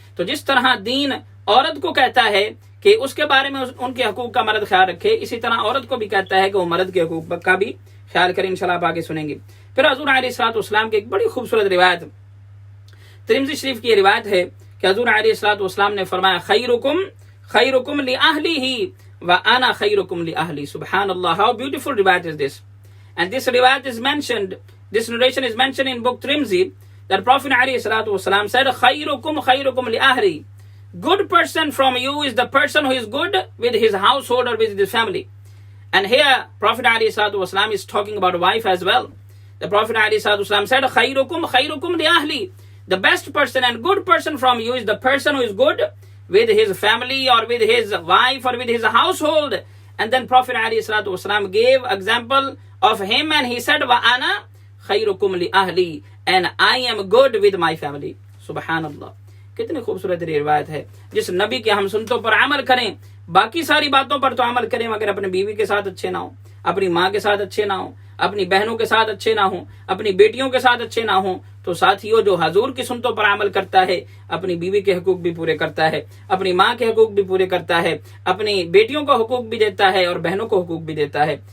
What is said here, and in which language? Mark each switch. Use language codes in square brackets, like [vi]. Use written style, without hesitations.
[ur] تو جس طرح دین عورت کو کہتا ہے کہ اس کے بارے میں ان کے حقوق کا مرد خیال رکھے، اسی طرح عورت کو بھی کہتا ہے کہ وہ مرد کے حقوق کا بھی خیال کرے. انشاءاللہ آپ آگے سنیں گے. پھر حضور علیہ الصلوۃ والسلام کی ایک بڑی خوبصورت روایت ترمذی شریف کی روایت ہے کہ حضور علیہ الصلوۃ والسلام نے فرمایا [ar] خیرکم لأہلہ وانا خیرکم لأہلی. [en] سبحان اللہ, how beautiful riwayat is this. And this riwayat is mentioned, this narration is mentioned in book Tirmidhi, that Prophet alayhi salatu wasalam said, [ar] khayrukum li ahli. [en] Good person from you is the person who is good with his household or with his family. And here Prophet alayhi salatu wasalam is talking about wife as well. The Prophet alayhi salatu wasalam said, [ar] khayrukum li ahli. [en] The best person and good person from you is the person who is good with his family or with his wife or with his household. And then Prophet alayhi salatu wasalam gave example of him and he said, [ar] wa ana khayrukum li ahli, [en] and I am good with my family. [ur] Subhanallah. کتنی خوبصورت روایت ہے. جس نبی کے ہم سنتوں پر عمل کریں, باقی ساری باتوں پر تو عمل کریں مگر اپنے بیوی کے ساتھ اچھے نہ ہوں, اپنی ماں کے ساتھ اچھے نہ ہوں, اپنی بہنوں کے ساتھ اچھے نہ ہوں, اپنی بیٹیوں کے ساتھ اچھے نہ ہوں, تو ساتھیوں جو حضور کی سنتوں پر عمل کرتا ہے اپنی بیوی کے حقوق بھی پورے کرتا ہے, اپنی ماں کے حقوق بھی پورے کرتا ہے, اپنی بیٹیوں کو حقوق بھی دیتا ہے اور بہنوں کو حقوق بھی دیتا ہے.